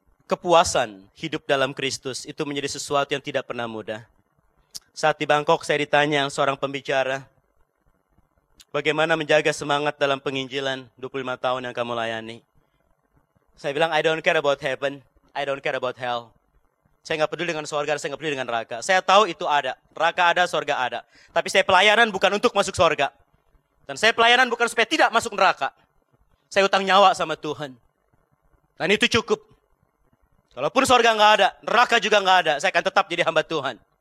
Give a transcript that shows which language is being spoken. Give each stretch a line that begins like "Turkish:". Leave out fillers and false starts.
Indonesian: Kepuasan hidup dalam Kristus itu menjadi sesuatu yang tidak pernah mudah. Saat di Bangkok saya ditanya seorang pembicara, bagaimana menjaga semangat dalam penginjilan 25 tahun yang kamu layani? Saya bilang,
English: I don't care about heaven, I don't care about hell.
Indonesian: Saya enggak peduli dengan surga, saya enggak peduli dengan neraka. Saya tahu itu ada. Neraka ada, surga ada. Tapi saya pelayanan bukan untuk masuk surga. Dan saya pelayanan bukan supaya tidak masuk neraka. Saya utang nyawa sama Tuhan. Dan itu cukup. Walaupun surga enggak ada, neraka juga enggak ada, saya akan tetap jadi hamba Tuhan.